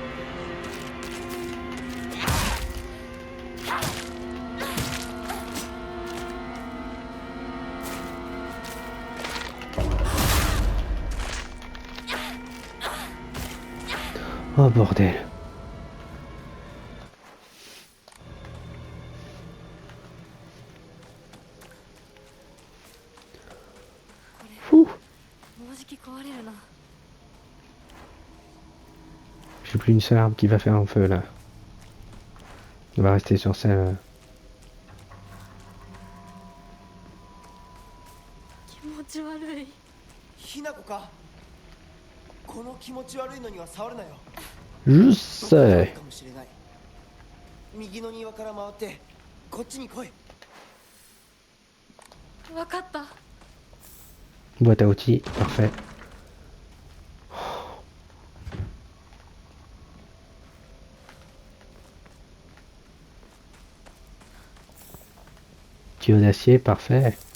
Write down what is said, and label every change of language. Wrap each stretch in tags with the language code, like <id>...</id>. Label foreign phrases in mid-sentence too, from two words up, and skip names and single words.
<fr>Oh bordel. Ouh.</fr> <ja>もうじき壊れるな。</ja> <fr>J'ai plus une seule arme qui va faire un feu là. On va rester sur celle.</fr> <ja>気持ち悪い。ひなこか。この気持ち悪いのには触るなよ。</ja> <fr>Je</fr> <ja>どこかある</ja> <fr>sais.</fr> <ja>かもしれない。右の庭から回ってこっちに来い。わかった。</ja> <fr>Boîte à outils, parfait. Tuyau d'acier, parfait.</fr>